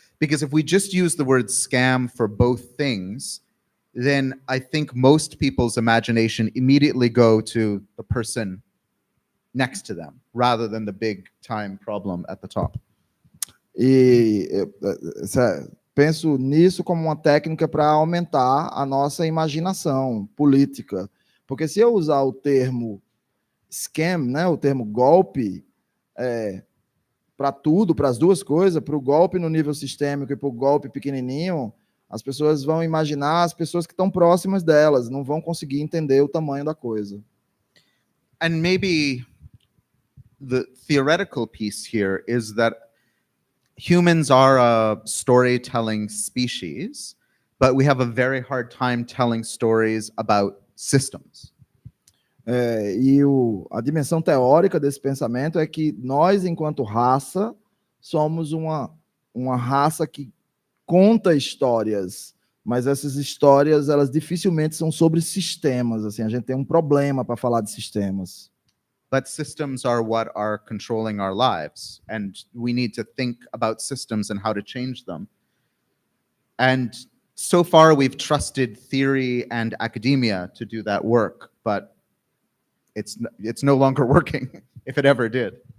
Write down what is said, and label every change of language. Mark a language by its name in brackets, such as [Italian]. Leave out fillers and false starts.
[English] Because if we just use the word scam for both things, then I think most people's imagination immediately go to the person next to them, rather than the big time problem at the top. [Portuguese] E penso nisso como uma técnica para aumentar a nossa imaginação política. Porque se eu usar o termo scam, né, o termo golpe, para tudo, para as duas coisas, para o golpe no nível sistêmico e para o golpe pequenininho, as pessoas vão imaginar as pessoas que estão próximas delas, não vão conseguir entender o tamanho da coisa. [English] And maybe the theoretical piece here is that humans are a storytelling species, but we have a very hard time telling stories about systems. [Portuguese] A dimensão teórica desse pensamento é que nós, enquanto raça, somos uma raça que conta histórias, mas essas histórias, elas dificilmente são sobre sistemas. Assim, a gente tem um problema para falar de sistemas. [English] But systems are what are controlling our lives, and we need to think about systems and how to change them. And so far, we've trusted theory and academia to do that work, but it's no longer working, if it ever did.